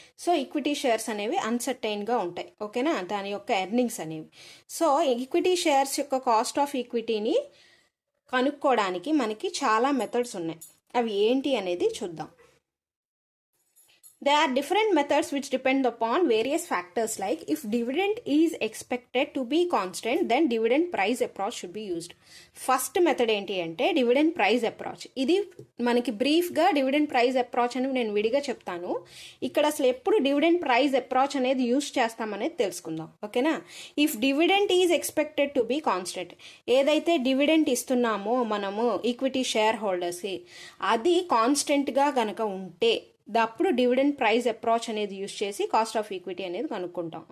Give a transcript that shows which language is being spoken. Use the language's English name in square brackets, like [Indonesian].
[Telugu] So equity shares అనేవి అన్సర్టైన్గా ఉంటాయి. ఓకేనా, దాని యొక్క ఎర్నింగ్స్ అనేవి. సో ఈక్విటీ షేర్స్ యొక్క కాస్ట్ ఆఫ్ ఈక్విటీని కనుక్కోవడానికి మనకి చాలా మెథడ్స్ ఉన్నాయి. అవి ఏంటి అనేది చూద్దాం. [English] There are different methods which depend upon various factors, like if dividend is expected to be constant, then dividend price approach should be used. [Telugu] First method ఏంటి అంటే డివిడెండ్ ప్రైస్ అప్రోచ్. ఇది మనకి బ్రీఫ్గా డివిడెండ్ ప్రైస్ అప్రోచ్ అని నేను విడిగా చెప్తాను. ఇక్కడ అసలు ఎప్పుడు డివిడెండ్ ప్రైస్ అప్రోచ్ అనేది యూజ్ చేస్తామనేది తెలుసుకుందాం. ఓకేనా, [English] if dividend is expected to be constant, [Telugu] ఏదైతే డివిడెంట్ ఇస్తున్నామో మనము ఈక్విటీ షేర్ హోల్డర్స్కి అది కాన్స్టెంట్గా గనక ఉంటే అప్పుడు డివిడెండ్ ప్రైస్ అప్రోచ్ అనేది యూజ్ చేసి కాస్ట్ ఆఫ్ ఈక్విటీ అనేది కనుక్కుంటాం.